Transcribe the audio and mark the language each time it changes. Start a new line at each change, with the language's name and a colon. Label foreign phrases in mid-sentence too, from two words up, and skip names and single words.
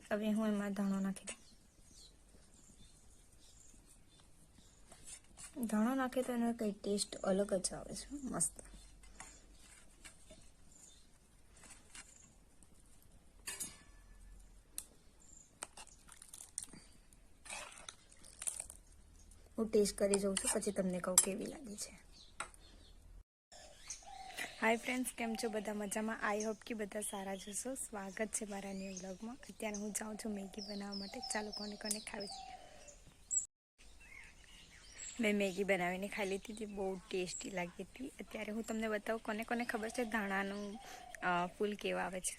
Gujarati: હવે હું એમાં ધાણો નાખી દઉં। ધાણો નાખે તો એનો કંઈ ટેસ્ટ અલગ જ આવે છે, મસ્ત। હું ટેસ્ટ કરી જાઉં છું, પછી તમને કહું કેવી લાગી છે। હાય ફ્રેન્ડ્સ, કેમ છો બધા મજામાં?
English: I hope
Gujarati: કે બધા સારા હશો।
Hindi: स्वागत है
Gujarati: मारा
English: new vlog
Gujarati: में। અત્યારે હું જાઉં છું મેગી બનાવવા માટે। ચાલો કોને કોને ખાવે છે।
Hindi: मैं मैगी
Gujarati: બનાવીને ખાઈ લીધી
Hindi: थी, बहुत टेस्टी लगी थी।
Gujarati: અત્યારે હું તમને બતાવું કોને કોને ખબર છે ધાણાનું ફૂલ કેવા આવે છે।